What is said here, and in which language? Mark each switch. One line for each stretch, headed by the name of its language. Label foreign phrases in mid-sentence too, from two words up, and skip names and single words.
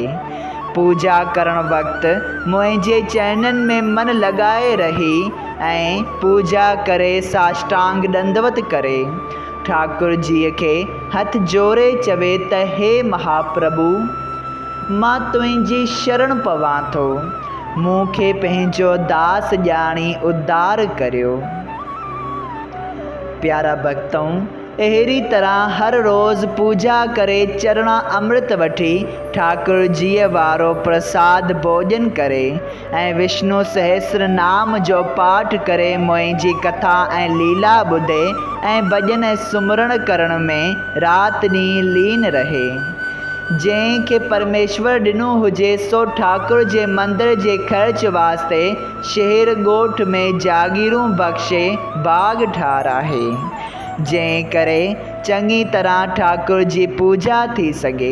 Sindhi: पूॼा करण वक़्तु मुंहिंजे चरणनि में मन लॻाए रही ऐं पूॼा करे साष्टांग दंडवत करे ठाकुर जीअ खे हथ जोड़े चवे त हे महाप्रभु, मां तुंहिंजी शरण पवां थो, मूंखे पंहिंजो दास ॼाणी उद्धार करियो। प्यारा भक्तों, अहिड़ी तरह हर रोज़ पूॼा करे चरणा अमृत वठी ठाकुर जीअ वारो प्रसाद भोजन करे ऐं विष्णु सहस्र नाम जो पाठ करे मुंहिंजी कथा ऐं लीला ॿुधे ऐं भॼन ऐं सुमरण करण में राति ॾींहुं लीन रहे। जंहिंखे परमेश्वर ॾिनो हुजे सो ठाकुर जे मंदर जे ख़र्च वास्ते शहर ॻोठ में जागीरूं बख़्शे बाग़ ठाराहे, जंहिं करे चङी तरह ठाकुर जी पूॼा थी सघे।